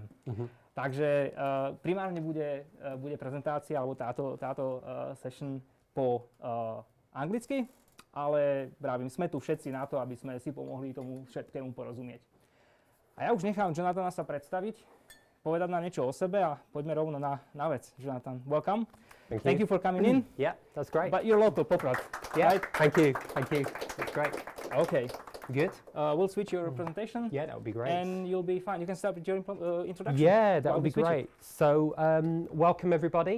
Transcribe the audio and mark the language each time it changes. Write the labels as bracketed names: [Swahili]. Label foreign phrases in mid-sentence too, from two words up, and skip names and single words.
[Slovak] Takže primárne bude prezentácia, alebo táto session po anglicky, ale vravím, sme tu všetci na to, aby sme si pomohli tomu všetkému porozumieť. A ja už nechám Jonathana sa predstaviť, povedať nám niečo o sebe a poďme rovno na vec. [English] Jonathan, welcome. Thank you for coming in. Yeah, that's great. But you're local, Poprad, yeah, right? Thank you. That's great. Okay. Good. We'll switch your presentation. Yeah, that would be great. And you'll be fine. You can start with your introduction. Yeah, that would be great. So, welcome everybody.